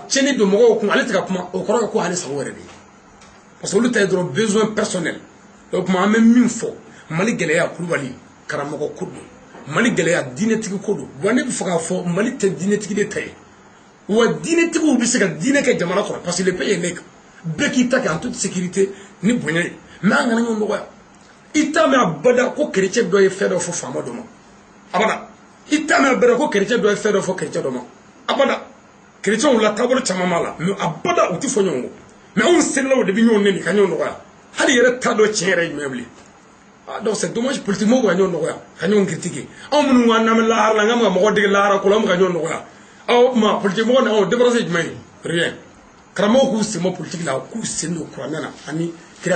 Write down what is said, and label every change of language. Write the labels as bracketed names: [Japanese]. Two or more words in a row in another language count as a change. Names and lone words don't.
[Bambara] tiɲɛni don mɔgɔw kun ale tɛ ka kuma o kɔrɔ ye ko ale sago yɛrɛ de ye [French] parce que [Bambara] olu ta ye dɔrɔn [French] besoin personnel [Bambara] o tuma an bɛ min fɔ Mali gɛlɛya Kulubali karamɔgɔ ko don Mali gɛlɛya diinɛtigi ko don wa ne bɛ fɛ k'a fɔ Mali tɛ diinɛtigi de ta ye wa diinɛtigiw bɛ se ka diinɛ kɛ jamana kɔnɔ [French] parce que le pays est nègre [Bambara] bɛɛ k'i ta kɛ [French] en toute sécurité [Bambara] ni bonya ye mais an kana ɲɔgɔn dɔgɔya i t'a mɛn abada ko chrétien dɔ ye fɛn dɔ fɔ faama dɔ ma abada i t'a mɛn abada ko chrétien dɔ ye fɛn dɔ fɔ chrétien dɔ ma abada chrétienw la taabolo caman b'a la mais abada u tɛ fɔ ɲɔgɔn kɔ mais anw selilaw de bɛ ɲɔgɔn nɛni ka ɲɔgɔn dɔgɔya hali yɛrɛ ta dɔ tiɲɛ yɛrɛ jumɛn bilen [French] donc c'est dommage [Bambara] politique mɔgɔw ka ɲɔgɔn nɔgɔya ka ɲɔgɔn critiquer anw minnu ko an n'an bɛ lahara la n ka mɔgɔ dege lahara ko la an bɛ ka ɲɔgɔn nɔgɔya o tuma politique mɔgɔ ni anw débarrassé jumɛn ye rien karamɔgɔw k'u sen bɔ politique la k'u sen don kuranɛ na ani kira